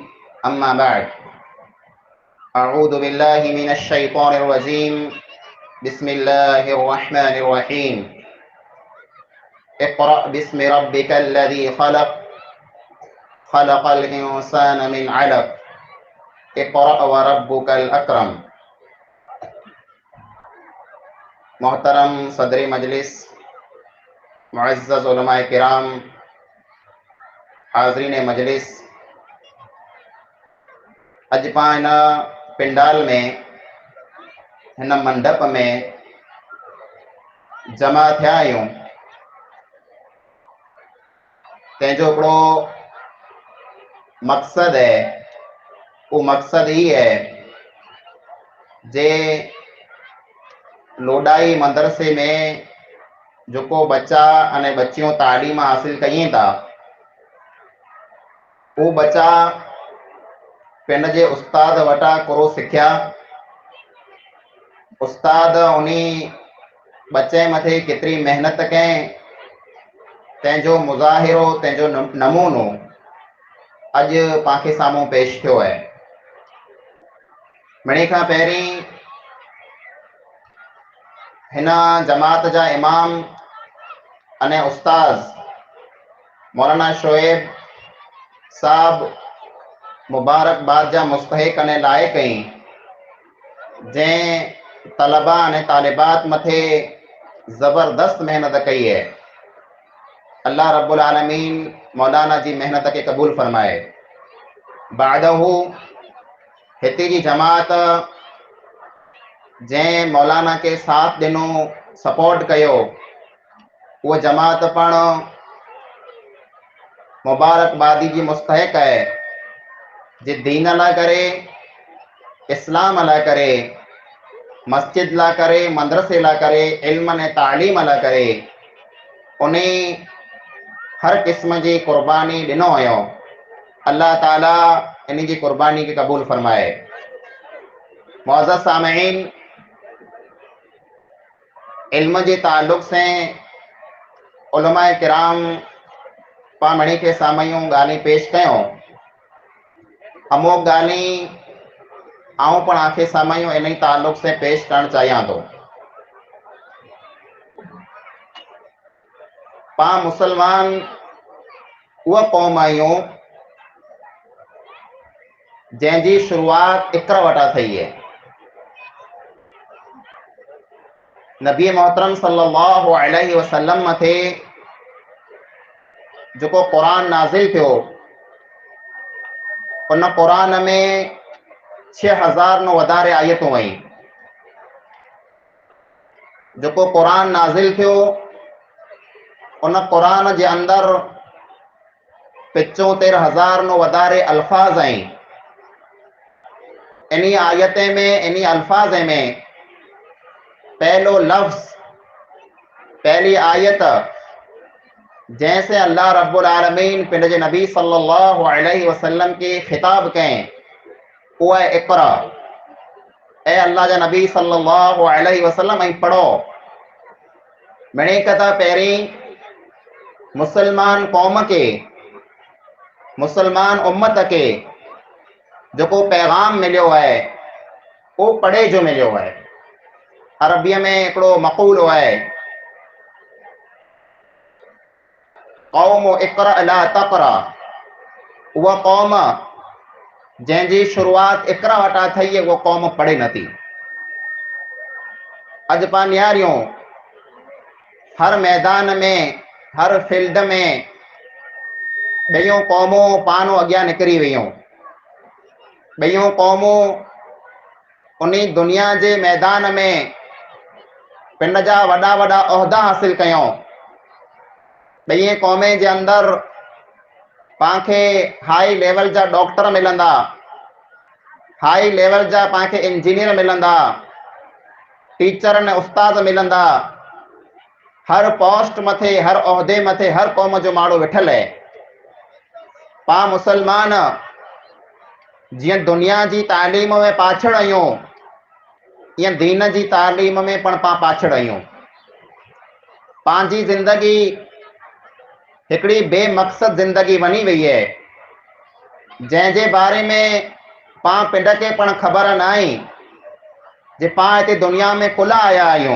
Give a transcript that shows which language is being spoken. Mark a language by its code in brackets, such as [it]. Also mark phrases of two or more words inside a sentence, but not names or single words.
[ar] أما بعد، أعوذ بالله من الشيطان الرجيم. بسم الله الرحمن الرحيم. اقرأ باسم ربك الذي خلق خلق الإنسان من علق اقرأ وربك الأكرم. [kfr] मोहतरम सदर मजलिस, मुअज़्ज़ज़ उलमाए किराम, हाज़रीन मजलिस, अज पां हिन पिंडाल में हिन मंडप में जमा थिया आहियूं। तंहिंजो हिकिड़ो मक़सद है, वो मक़सद ही है जे लोडाई मदरसे में जो को बच्चा अने बच्चियों तालीम हासिल कई था, वो बच्चा पिंड जे उस्ताद वटा कुरो सिख्या। उस्ताद उन्हीं बच्चे मथे केतरी मेहनत करें, तंहिंजो मुज़ाहिरो, तंहिंजो नमूनो अज पाखे साम्हूं पेश थियो है। मिणी खां पहिरीं हिन जमात जा इमाम अने उस्ताद मौलाना शोएब साहब मुबारकबाद जा मुस्तहिक अने लायक आहिनि, जंहिं तलबा अने तालिबात मथे ज़बरदस्त मेहनत कई है। [ar] الله رب العالمين [kfr] मौलाना जी मेहनत के कबूल फरमाए। बादहू हिते जी जमात जंहिं मौलाना के साथ ॾिनो, सपोर्ट कयो, वो जमात पण मुबारकबादी जी मुस्तहिक है, जे दीन ला करे, इस्लाम ला करे, मस्जिद ला करे, मदरसे ला करे, इल्म ने तालीम ला करे, उन्हें हर किस्म की कुर्बानी ॾिनो हुयो। अल्लाह ताला इन की कुर्बानी के कबूल फरमाए। मुअज़्ज़ज़ सामईन, इल्म के ताल्लुक से उलमाए किराम पामणी के सामयूं ॻाल्हियूं पेश कयूं। अमुक ॻाल्हियूं आऊं पण आखे सामयूं इन ताल्लुक से पेश करण चाहियां तो। पा मुसलमान उहा कौम आहियूं जंहिंजी शुरुआत इक़रा वटा थी है। नबी मोहतरम [ar] صلى الله عليه وسلم [kfr] मथे जो को कुरान नाज़िल थियो, उन कुरान में 6000 नो वधारे आयतूं आई। जो को कुरान नाज़िल थियो, उन कुरान जे अंदर 75,000 नो वधारे अल्फाज आई। इन्हीं आयते में, इन्हीं अल्फाज में पहलो लफ्ज, पहली आयत जैसे [ar] الله رب العالمين [kfr] पिंड जे नबी [ar] صلى الله عليه وسلم [kfr] के खिताब कहें, वो है इक़रा। ए अल्लाह जा नबी [ar] صلى الله عليه وسلم [kfr] ऐं पढ़ो। मिणी कथा पहिरीं मुसलमान कौम के, मुसलमान उम्मत के जो को पैगाम मिलियो है, वो पढ़े जो मिलियो है। अरबीअ में हिकिड़ो मक़ूल है, [ar] قوم اقرأ لا تقرأ. [kfr] उहा कौम जंहिंजी शुरुआत इक़रा वटा थी है, वो कौम पढ़े नथी। अज पां निहारियूं हर मैदान में, हर फील्ड में ॿियूं क़ौमूं पानो अॻियां निकिरी वियूं। ॿियूं क़ौमूं उन्हीं दुनिया जे मैदान में पिंड जा वॾा वॾा उहिदा हासिल कयूं। ॿिए क़ौमे जे अंदर पांखे [en] high level [kfr] जा डॉक्टर मिलंदा, [en] high level [kfr] जा पांखे इंजीनियर मिलंदा, टीचर ने उस्ताद मिलंदा, हर पोस्ट मथे, हर उहिदे मथे, हर क़ौम जो माण्हू वेठल है। पा मुसलमान जीअं दुनिया जी तालीम में पाछड़ आहियूं, ईअं दीन जी तालीम में पण पा पाछड़ आहियूं। पंहिंजी ज़िंदगी हिकिड़ी बेमक़सद ज़िंदगी बनी वई है, जंहिंजे बारे में पा पिंड खे पण ख़बर न आहे जे पा हिते दुनिया में कुल आया आहियूं।